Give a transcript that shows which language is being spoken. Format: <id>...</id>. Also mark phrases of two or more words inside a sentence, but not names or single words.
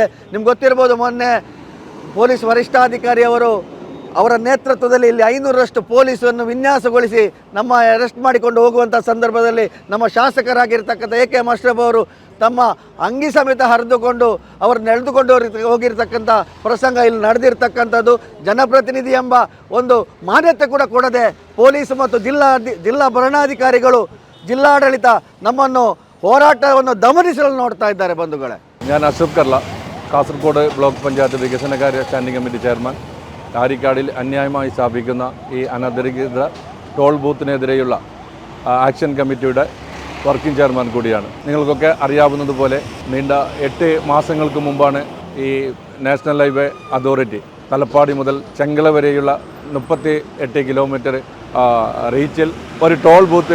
<kn>ನಿಮ್ಗೆ ಗೊತ್ತಿರ್ಬೋದು, ಮೊನ್ನೆ ಪೊಲೀಸ್ ವರಿಷ್ಠಾಧಿಕಾರಿ ಅವರ ನೇತೃತ್ವದಲ್ಲಿ ಇಲ್ಲಿ 500ರಷ್ಟು ಪೊಲೀಸನ್ನು ವಿನ್ಯಾಸಗೊಳಿಸಿ ನಮ್ಮ ಅರೆಸ್ಟ್ ಮಾಡಿಕೊಂಡು ಹೋಗುವಂಥ ಸಂದರ್ಭದಲ್ಲಿ ನಮ್ಮ ಶಾಸಕರಾಗಿರ್ತಕ್ಕಂಥ AK ಅಶ್ರಫ್ ಅವರು ತಮ್ಮ ಅಂಗಿ ಸಮೇತ ಹರಿದುಕೊಂಡು ಅವರು ನಡೆದುಕೊಂಡು ಹೋಗಿರ್ತಕ್ಕಂಥ ಪ್ರಸಂಗ ಇಲ್ಲಿ ನಡೆದಿರ್ತಕ್ಕಂಥದ್ದು. ಜನಪ್ರತಿನಿಧಿ ಎಂಬ ಒಂದು ಮಾನ್ಯತೆ ಕೂಡ ಕೊಡದೆ ಪೊಲೀಸ್ ಮತ್ತು ಜಿಲ್ಲಾ ಭರಣಾಧಿಕಾರಿಗಳು, ಜಿಲ್ಲಾಡಳಿತ ನಮ್ಮನ್ನು ಹೋರಾಟವನ್ನು ದಮನಿಸಲು ನೋಡ್ತಾ ಇದ್ದಾರೆ ಬಂಧುಗಳೇ.</kn> <ml>ഞാൻ അഷ്റഫ് കർല, കാസർഗോഡ് ബ്ലോക്ക് പഞ്ചായത്ത് വികസനകാര്യ സ്റ്റാൻഡിംഗ് കമ്മിറ്റി ചെയർമാൻ. ആരിക്കാടിൽ അന്യായമായി സ്ഥാപിക്കുന്ന ഈ അനധികൃത ടോൾ ബൂത്തിനെതിരെയുള്ള ആക്ഷൻ കമ്മിറ്റിയുടെ വർക്കിംഗ് ചെയർമാൻ കൂടിയാണ്. നിങ്ങൾക്കൊക്കെ അറിയാവുന്നതുപോലെ നീണ്ട 8 മാസങ്ങൾക്ക് മുമ്പാണ് ഈ നാഷണൽ ഹൈവേ അതോറിറ്റി തലപ്പാടി മുതൽ ചെങ്കള വരെയുള്ള 38 കിലോമീറ്റർ റീച്ചിൽ ഒരു ടോൾ ബൂത്ത്</ml>